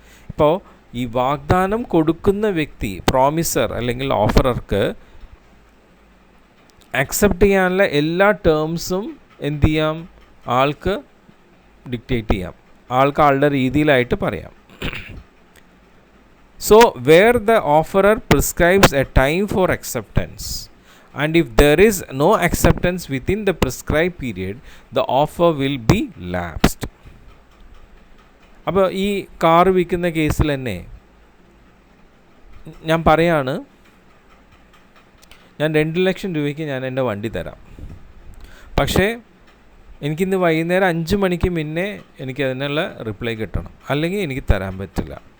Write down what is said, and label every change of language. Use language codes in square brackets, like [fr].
[ml] ഇപ്പോൾ ഈ വാഗ്ദാനം കൊടുക്കുന്ന വ്യക്തി, പ്രോമിസർ അല്ലെങ്കിൽ ഓഫറർക്ക് അക്സെപ്റ്റ് ചെയ്യാനുള്ള എല്ലാ ടേംസും എന്ത് ചെയ്യാം, ആൾക്ക് ഡിക്റ്റേറ്റ് ചെയ്യാം, ആളുടെ രീതിയിലായിട്ട് പറയാം. [en] So where the offerer prescribes a time for acceptance and if there is no acceptance within the prescribed period, the offer will be lapsed. [ml] അപ്പോൾ ഈ കാർ വിൽക്കുന്ന കേസിൽ തന്നെ ഞാൻ പറയാണ്, ഞാൻ 2 ലക്ഷം രൂപയ്ക്ക് ഞാൻ എൻ്റെ വണ്ടി തരാം, പക്ഷേ എനിക്കിന്ന് വൈകുന്നേരം 5 മണിക്ക് മുന്നേ എനിക്കതിനുള്ള റിപ്ലൈ കിട്ടണം, അല്ലെങ്കിൽ എനിക്ക് തരാൻ പറ്റില്ല.